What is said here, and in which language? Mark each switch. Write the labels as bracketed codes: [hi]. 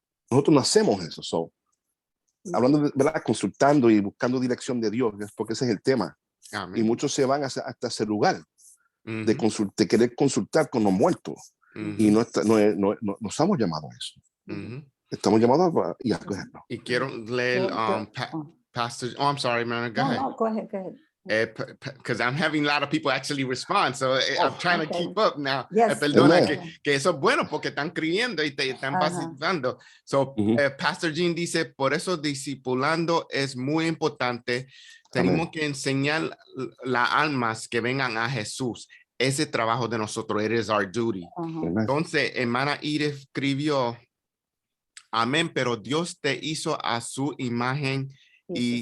[es] Nosotros no hacemos eso. Hablando de verdad, consultando y buscando dirección de Dios, porque ese es el tema. Amén. Y muchos se van hasta ese lugar de querer consultar con los muertos. Y no estamos llamados a eso. Estamos llamados a ejemplo. Y quiero leer Pastor. [en] Oh, I'm sorry, man. Go ahead. No, go ahead. Because I'm having a lot of people actually respond, so I'm trying to keep up now. Yes. [es] Perdona que eso es bueno porque están creyendo y te están participando. So, Pastor Jean dice, por eso discipulando es muy importante. Tenemos que enseñar las almas que vengan a Jesús. Ese trabajo de nosotros, [en] it is our duty. [es] Entonces, hermana Iris escribió, amén, pero Dios te hizo a su imagen y